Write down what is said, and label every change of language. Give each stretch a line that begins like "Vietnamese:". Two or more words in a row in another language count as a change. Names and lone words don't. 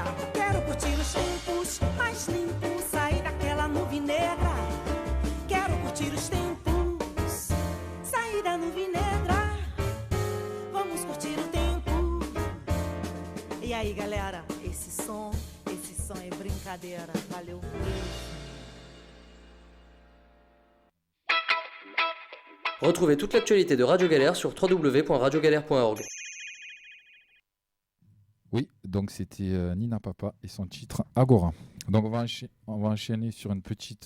Portuguese: Quero curtir os tempos mais limpos, sair daquela nuvem negra. Quero curtir os tempos, sair da nuvem negra. Vamos curtir o tempo. E aí, galera, esse som é brincadeira. Valeu.
French: Retrouvez toute l'actualité de Radio Galère sur www.radiogalère.org. Oui, donc c'était Nina Papa et son titre Agora. Donc on va enchaîner sur une petite